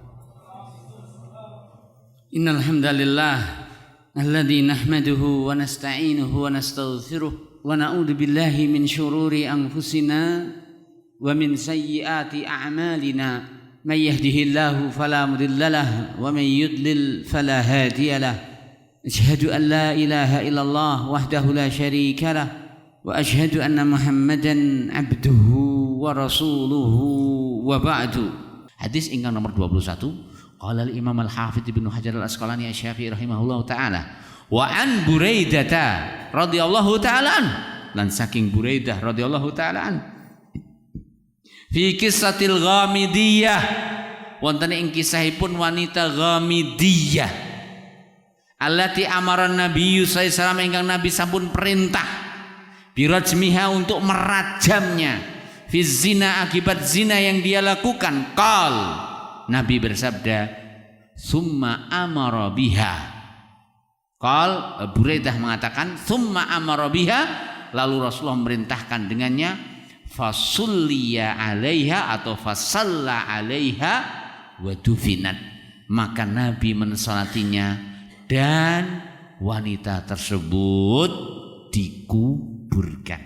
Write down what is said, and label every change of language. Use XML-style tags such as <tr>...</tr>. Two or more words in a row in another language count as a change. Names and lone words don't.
<ar>إن الحمد لله نحمده ونستعينه ونستغفره ونعوذ بالله من شرور أنفسنا ومن سيئات أعمالنا. من يهده الله فلا مضل له ومن يضلل فلا هادي له. أشهد أن لا إله إلا الله وحده لا شريك له وأشهد أن محمدا عبده ورسوله وبعد.</ar> <jv>Hadis ingkang nomor 21.</jv> <ar>قال الإمام الحافظ ابن حجر العسقلاني الشافعي رحمه الله تعالى وعن بريدة رضي الله تعالى عنه,</ar> <jv>lan saking Buraidah</jv> <ar>رضي الله تعالى عنه, في قصة الغامدية,</ar> <jv>wonten ing kisahipun wanita Ghamidiyah</jv> <ar>التي أمر النبي صلى الله عليه وسلم,</ar> <jv>ingkang Nabi sampun perintah</jv> <ar>birajmiha</ar> <id>untuk merajamnya,</id> <ar>في الزنا,</ar> <id>akibat zina yang dia lakukan.</id> <ar>Qal,</ar> <id>Nabi bersabda,</id> <ar>ثم أمر بها.</ar> <id>Qal, Buraidah mengatakan,</id> <ar>ثم أمر بها,</ar> <id>lalu Rasulullah memerintahkan dengannya,</id> <ar>فصلي عليها</ar> <id>atau</id> <ar>فصلى عليها ودفنت,</ar> <id>maka Nabi mensolatinya dan wanita tersebut dikuburkan.</id>